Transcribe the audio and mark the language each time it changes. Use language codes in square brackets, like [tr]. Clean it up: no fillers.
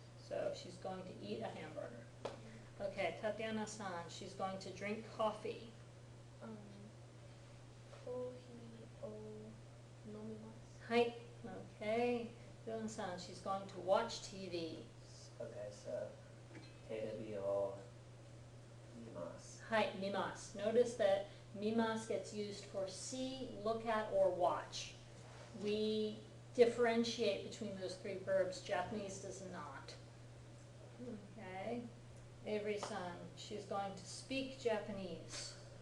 [en] So she's going to eat a hamburger. Okay, Tatiana-san, she's going to drink coffee. [ja] コーヒーを飲みます。はい.Okay. [en] Dylan-san, she's going to watch TV. [ja] Okay, so, テレビを見ます。はい, 見ます. [en] Notice that 見ます gets used for see, look at, or watch. We differentiate between those three verbs. Japanese does not. Okay. Avery-san, she's going to speak Japanese.